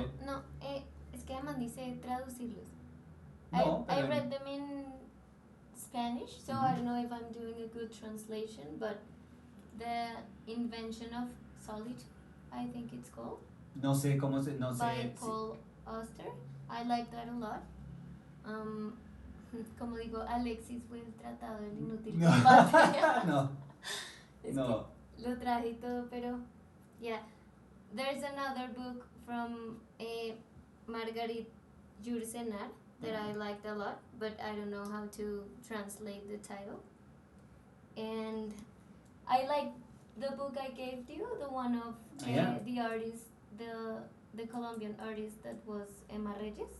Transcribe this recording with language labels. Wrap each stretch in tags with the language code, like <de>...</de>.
<es>No, es que además dice traducirlos. No,</es> <en>I read them in Spanish, so I don't know if I'm doing a good translation, but The Invention of Solitude, I think it's called.</en> <es>No sé cómo se, no sé.</es> <en>By Paul Auster. I like that a lot.</en> <es>Como digo, Alexis fue el tratado del inútil combate. No. Es No. que lo traje y todo, pero yeah.</es> <en>There's another book from Marguerite Yourcenar that I liked a lot, but I don't know how to translate the title. And I like the book I gave to you, the one of the artist, the Colombian artist that was Emma Reyes.</en>